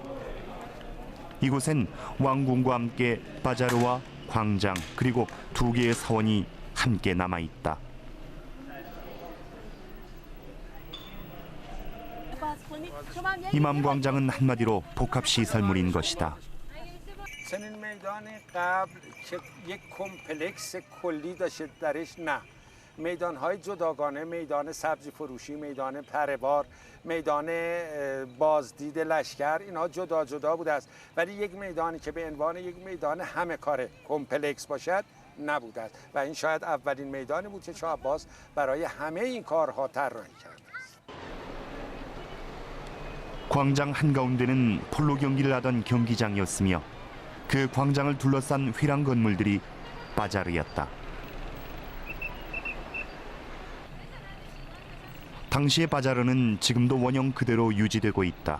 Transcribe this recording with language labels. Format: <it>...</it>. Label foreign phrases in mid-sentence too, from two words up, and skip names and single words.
<ko>이곳엔 왕궁과 함께 바자르와 광장 그리고 2개의 사원이 함께 남아있다. 이맘 광장은 한마디로 복합시설물인 것이다.</ko> <fa>چنین میدان قبل که یک کمپلکس کلی داشته درش نه میدان‌های جداگانه میدان سبزی فروشی میدان پره‌بار میدان بازدید لشکر اینها جدا جدا بوده است ولی یک میدانی که به عنوان یک میدان همه کاره کمپلکس باشد نبوده است و این شاید اولین میدانی بود که شاه عباس برای همه این کارها طراحی کرد.</fa> <ko>광장 한가운데는 폴로 경기를 하던 경기장이었으며 그 광장을 둘러싼 휘랑 건물들이 바자르였다. 당시의 바자르는 지금도 원형 그대로 유지되고 있다.</ko>